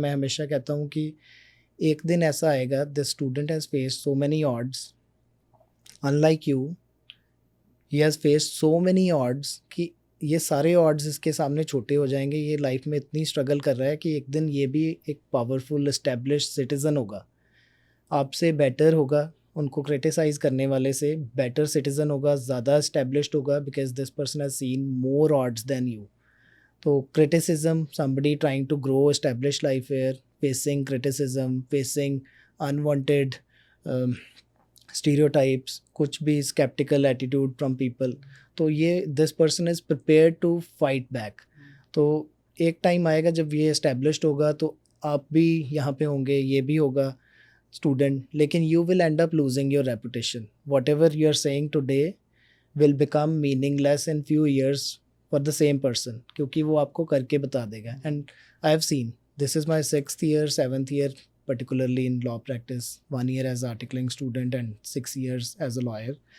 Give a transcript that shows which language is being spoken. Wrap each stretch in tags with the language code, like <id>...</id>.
<hi>मैं हमेशा कहता हूँ कि एक दिन ऐसा आएगा,</hi> <en>the student has faced so many odds</en> <hi>unlike you, he has faced so many odds कि ये सारे ऑड्स इसके सामने छोटे हो जाएंगे. ये लाइफ में इतनी स्ट्रगल कर रहा है कि एक दिन ये भी एक पावरफुल इस्टेब्लिश सिटीज़न होगा, आपसे बेटर होगा, उनको क्रिटिसाइज़ करने वाले से बेटर सिटीज़न होगा, ज़्यादा इस्टेब्लिश्ड होगा,</hi> <en>Because this person has seen more odds than you. तो criticism, somebody trying to grow established life here, facing criticism, facing unwanted stereotypes,</en> <hi>कुछ भी</hi> <en>skeptical attitude from people, तो ये this person is prepared to fight back.</en> <hi>तो एक time आएगा जब ये established होगा तो आप भी यहाँ पे होंगे, ये भी होगा स्टूडेंट, लेकिन</hi> <en>you will end up losing your reputation. Whatever you are saying today will become meaningless in few years for the same person,</en> <hi>क्योंकि वो आपको करके बता देगा.</hi> <en>And I have seen, this is my 6th year, 7th year particularly in law practice, 1 year as articling student and 6 years as a lawyer.</en>